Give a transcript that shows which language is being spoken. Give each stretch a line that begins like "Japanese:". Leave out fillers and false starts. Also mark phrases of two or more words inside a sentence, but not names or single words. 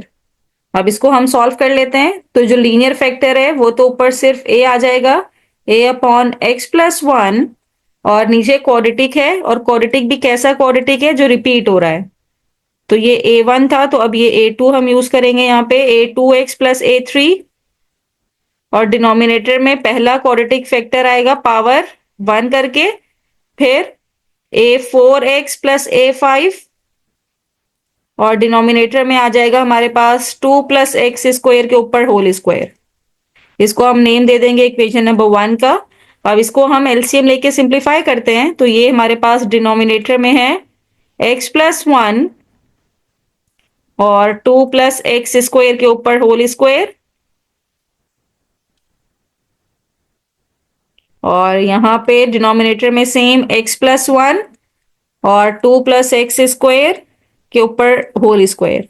Hindi: अब इसको हम सॉल्व कर लेते हैं। तो जो
English: linear factor
Hindi: है वो तो ऊपर सिर्फ a आ जाएगा, a/x + 1, और नीचे क्वाड्रेटिक है, और क्वाड्रेटिक भी कैसा क्वाड्रेटिक है जो रिपीट हो रहा है। तो ये a1 था, तो अब ये a2 हम यूज करेंगे यहाँ पे, a2x + a3, और डिनोमिनेटर में पहला
English: quadratic factor
Hindi: आएगा पावर 1 करके, फिर a4x + a5, और डिनोमिनेटर में आ जाएगा हमारे पास 2 + x² के ऊपर
English: whole square.
Hindi: इसको हम नेम दे देंगे
English: equation number 1
Hindi: का। अब इसको हम एलसीएम लेके सिंप्लीफाई करते हैं, तो ये हमारे पास डिनोमिनेटर में है x + 1 और 2 + x² के ऊपर
English: whole square,
Hindi: और यहाँ पे डिनोमिनेटर में सेम x + 1 और 2 + x² के ऊपर
English: whole square.